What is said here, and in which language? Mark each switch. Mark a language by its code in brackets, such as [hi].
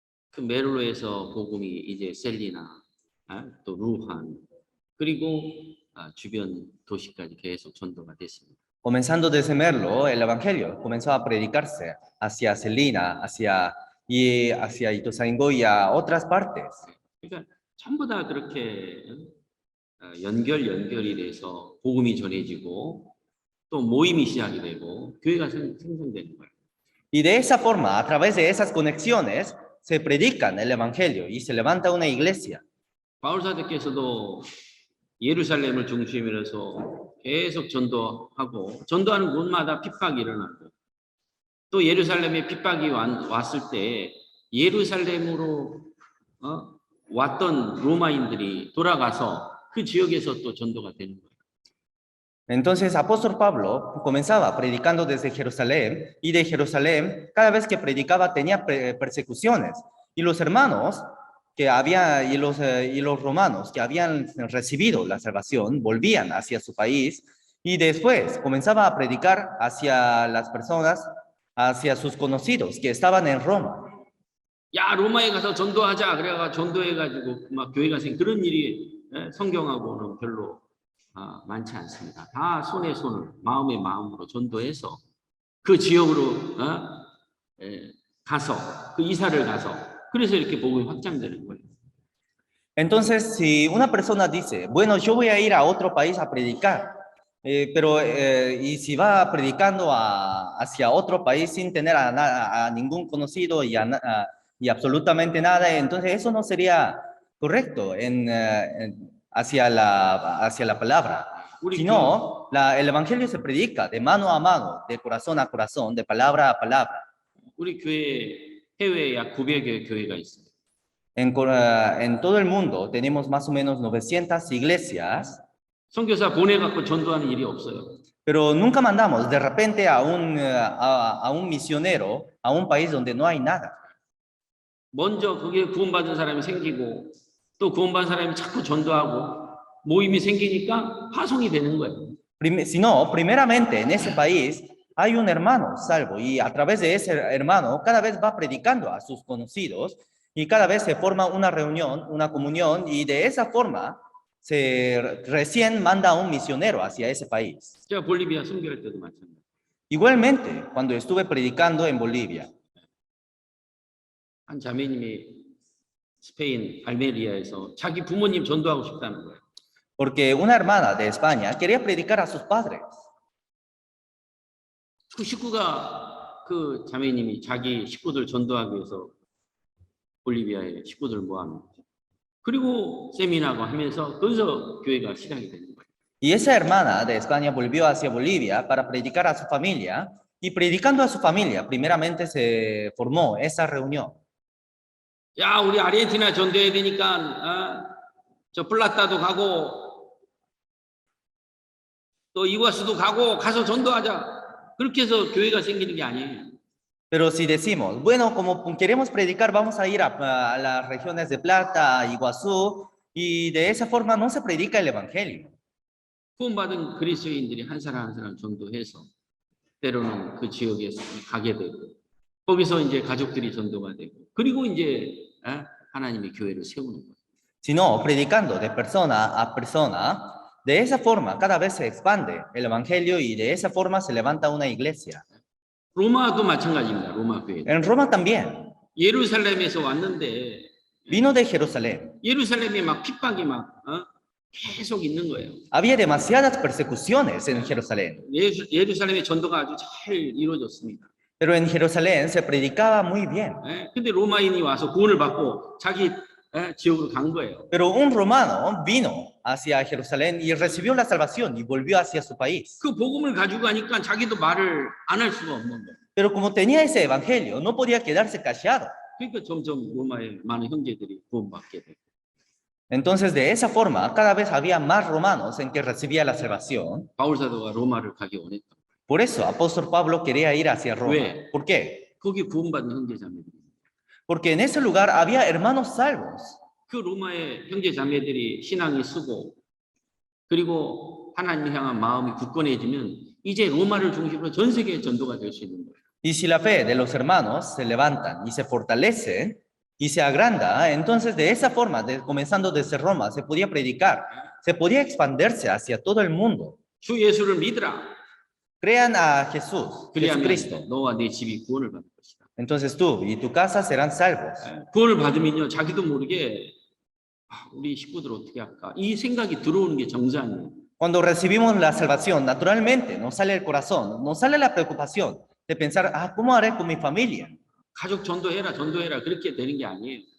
[ko] 그 메르로에서 복음이 이제 셀리나, 또 루한, 그리고 주변 도시까지 계속 전도가 됐습니다. [es] Comenzando desde Merlo, el evangelio comenzó a predicarse hacia Celina, hacia Ituzaingó y a otras partes. [ko] 그러니까 전부 다 그렇게 연결이 돼서 복음이 전해지고 또 모임이 시작이 되고 교회가 생성되는 거예요. [es] Y de esa forma, a través de esas conexiones, se predican el evangelio y se levanta una iglesia. [ko] 바울 사도께서도 예루살렘을 중심으로 해서 계속 전도하고 전도하는 곳마다 핍박이 일어나고 또 예루살렘에 핍박이 왔을 때 예루살렘으로 왔던 로마인들이 돌아가서 그 지역에서 또 전도가 되는 거예요. [es] Entonces, apóstol Pablo comenzaba predicando desde Jerusalén y de Jerusalén, cada vez que predicaba tenía persecuciones. Y los hermanos y los romanos que habían recibido la salvación volvían hacia su país y después comenzaba a predicar hacia las personas, hacia sus conocidos que estaban en Roma. [ko] 야, 로마에 가서 전도하자. 그래가 전도해가지고 막 교회가 그런 일이 성경하고는 별로 많지 않습니다. 다 손에 손을 마음에 마음으로 전도해서 그 지역으로 가서 그 이사를 가서 그래서 이렇게 복음이 확장되는 거예요. [es] Entonces, si una persona dice, bueno, yo voy a ir a otro país a predicar, y si va predicando hacia otro país sin tener a ningún conocido y absolutamente nada, entonces eso no sería correcto hacia la palabra, [ko] 우리 [es] sino el evangelio se predica de mano a mano, de corazón a corazón, de palabra a palabra. [ko] 우리 교회 해외에 약 900여 교회가 있어요. [es] En todo el mundo tenemos más o menos 900 iglesias, [ko] 선교사 보내갖고 전도하는 일이 없어요. [es] pero nunca mandamos de repente a un misionero a un país donde no hay nada. [ko] 먼저 거기에 구원받은 사람이 생기고 또 구원받은 사람이 자꾸 전도하고 모임이 생기니까 파송이 되는 거예요. [es] Sino, primeramente en ese país hay un hermano salvo y a través de ese hermano cada vez va predicando a sus conocidos y cada vez se forma una reunión, una comunión y de esa forma se recién manda a un misionero hacia ese país. [ko] 제가 볼리비아 선교할 때도 마찬가지. [es] Igualmente, cuando estuve predicando en Bolivia, [ko] 한 자매님이 스페인 알메리아에서 자기 부모님 전도하고 싶다는 거예요. [es] porque una hermana de España quería predicar a sus padres. [ko] 그 식구가 그 자매님이 자기 식구들 전도하기 위해서 볼리비아에 식구들 모아놓고 그리고 세미나고 하면서 거기서 교회가 시작이 되는 거예요. [es] Y esa hermana de España volvió hacia Bolivia para predicar a su familia y predicando a su familia, primeramente se formó esa reunión. [ko] 야, 우리 아르헨티나 전도해야 되니까 저 플라타도 가고 또 이과수도 가서 전도하자. 그렇게 해서 교회가 생기는 게 아니에요. [es] Pero si decimos, bueno, como queremos predicar, vamos a ir a las regiones de Plata, Iguazú, y de esa forma no se predica el evangelio. [ko] 구원받은 그리스도인들이 한 사람 한 사람 전도해서 때로는 그 지역에 가게 되고 거기서 이제 가족들이 전도가 되고 그리고 이제 하나님의 교회를 세우는 거예요. [es] Sino predicando de persona a persona, de esa forma cada vez se expande el evangelio y de esa forma se levanta una iglesia. [ko] 로마도 마찬가지입니다. 로마 교회. [es] En Roma también. [ko] 예루살렘에서 왔는데 [es] Vino de Jerusalén. [ko] 예루살렘에 막 핍박이 막 계속 있는 거예요. [es] Había demasiadas persecuciones en Jerusalén. [ko] 예루살렘의 전도가 아주 잘 이루어졌습니다. [es] Pero en Jerusalén se predicaba muy bien. [ko] 근데 로마인이 와서 구원을 받고 자기 지역으로 간 거예요. [es] Pero un romano vino hacia Jerusalén y recibió la salvación y volvió hacia su país. [ko] 그 복음을 가지고 가니까 자기도 말을 안 할 수가 없는 거예요. [es] Pero como tenía ese evangelio, no podía quedarse callado. [ko] 그러니까 점점 로마의 많은 형제들이 구원받게 되고. [es] Entonces, de esa forma, cada vez había más romanos en que recibía la salvación. [ko] 바울 사도가 로마를 가기 원했던 거예요. [es] Por eso, apóstol Pablo quería ir hacia Roma. [ko] 왜? [es] ¿Por qué? [ko] 거기 구원받은 형제자매들이. [es] Porque en ese lugar había hermanos salvos. [ko] 그 로마의 형제자매들이 신앙이 쓰고 그리고 하나님 향한 마음이 굳건해지면 이제 로마를 중심으로 전 세계에 전도가 될 수 있는 거예요. [es] Y si la fe de los hermanos se levantan y se fortalecen y se agranda, entonces de esa forma, comenzando desde Roma, se podía predicar, se podía expandirse hacia todo el mundo. [ko] 주 예수를 믿으라. [es] Crean a Jesús, [ko] 그리하면 [es] Jesucristo. [ko] 너와 네 집이 구원을 받을 것이다. [es] Entonces tú y tu casa serán salvos. [ko] 구원을 받으면요 자기도 모르게 우리 식구들 어떻게 할까 이 생각이 들어오는 게 정상이에요. [es] Cuando recibimos la salvación, naturalmente nos sale el corazón, nos sale la preocupación de pensar, ¿cómo haré con mi familia? [ko] 가족 전도해라 그렇게 되는 게 아니에요.